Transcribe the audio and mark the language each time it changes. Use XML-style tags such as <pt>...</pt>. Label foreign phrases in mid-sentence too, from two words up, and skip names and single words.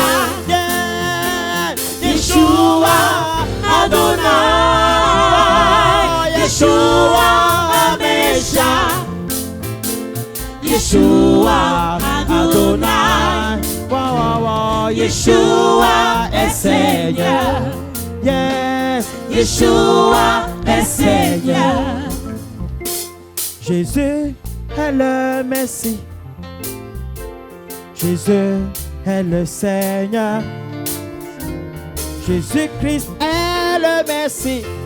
<he>Yeah, ישוע אדוני. ישוע המשיח. ישוע אדוני. Wow, wow, wow.</he> <fr>Yeshua est Seigneur. Yes, Yeshua est Seigneur. Jésus est le Messie. Jésus est le Seigneur. Jésus-Christ est le Messie.</fr>